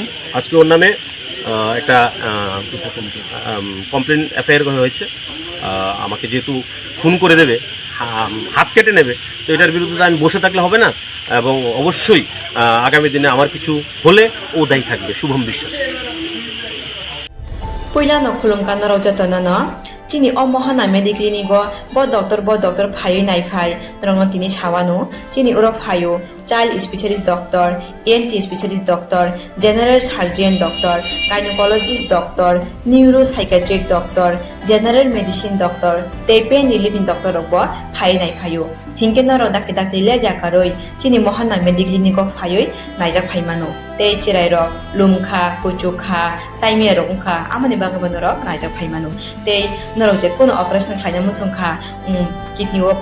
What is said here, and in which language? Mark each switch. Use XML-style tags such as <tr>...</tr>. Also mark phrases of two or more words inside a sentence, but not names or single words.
<bn>আজকে ওর নামে একটা কমপ্লেন এফআইআর হয়েছে। আমাকে যেহেতু খুন করে দেবে, হাত কেটে নেবে, তো এটার বিরুদ্ধে আমি বসে থাকলে হবে না, এবং অবশ্যই আগামী দিনে আমার কিছু হলে ও দায়ী থাকবে। শুভম বিশ্বাস।</bn> <trp>Puilano khulumkan rojatana no chini omohana mediclinigo bo doctor phayo nai phai rongno tini chawano chini uro phayo</trp> <en>child specialist doctor, ENT specialist doctor, general surgeon doctor,</en> <trp>gynecologist doctor,</trp> <en>neuropsychiatric doctor, general medicine doctor, pain relieving doctor</en> <trp>robo phai nai phayo hinkeno ro dakte le jakaroi chini mohana mediclinigo phayo naijak phaimano te chirai ro lumkha kuchukha saime ro ungkha amani bagabano ro naijak phaimano te norok je kono operation khaina musungkha kidney o</trp>